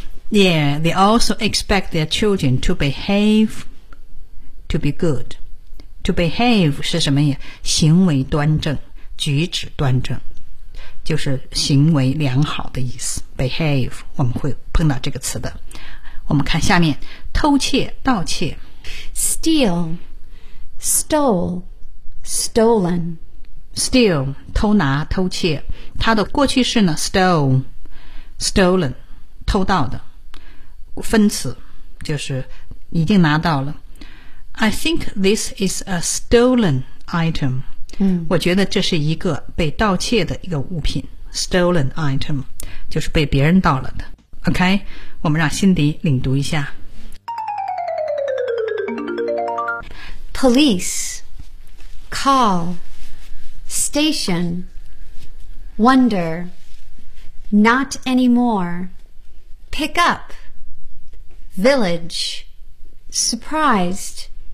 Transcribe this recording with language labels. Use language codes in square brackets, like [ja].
[en] Yeah, they also expect their children to behaveTo be good. [zh] To behave 是什么呀？行为端正，举止端正，就是行为良好的意思。 Behave, 我们会碰到这个词的。我们看下面，偷窃，盗窃。 [en] Steal, stole, stolen. [zh] Steal, 偷拿，偷窃。它的过去式呢 ,stole, stolen, 偷盗的。分词，就是已经拿到了。 [en] I think this is a stolen item.、 [zh] 我觉得这是一个被盗窃的一个物品。 Stolen item 就是被别人盗了的。 OK, 我们让辛迪领读一下。 [en] Police call station wonder not anymore pick up village surprised.